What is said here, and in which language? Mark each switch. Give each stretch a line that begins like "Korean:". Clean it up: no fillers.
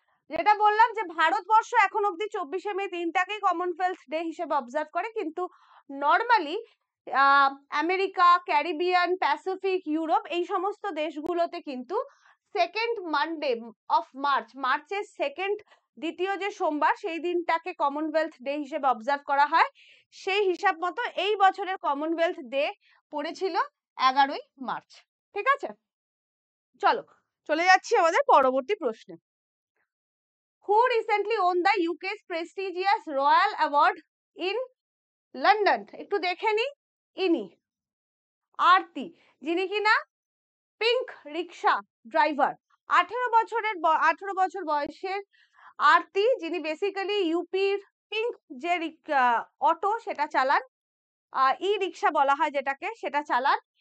Bangla: যেটা বললাম যে ভারতবর্ষ এখন অব্দি 24শে মে দিনটাকেই কমনওয়েলথ ডে হিসেবে অবজার্ভ করে, কিন্তু normally America, Caribbean, Pacific, Europe, এই সমস্ত দেশগুলোতে কিন্তু
English: second Monday of March,
Bangla: মার্চের সেকেন্ড, দ্বিতীয় যে সোমবার, সেই দিনটাকে কমনওয়েলথ ডে হিসেবে অবজার্ভ করা হয়। সেই হিসাব মতো এই বছরের কমনওয়েলথ ডে পড়েছিল 11ই মার্চ। ঠিক আছে, চলো চলে যাচ্ছি আমাদের পরবর্তী প্রশ্নে।
English: Who recently won the UK's prestigious Royal Award in London?
Bangla: একটু দেখে নি, ইনি আরতি, যিনি কিনা পিঙ্ক রিক্সা ড্রাইভার। 18 বছর বয়সের আরতি, যিনি বেসিক্যালি ইউপির পিঙ্ক যে অটো সেটা চালান, ই রিক্সা বলা হয় যেটাকে, সেটা চালান।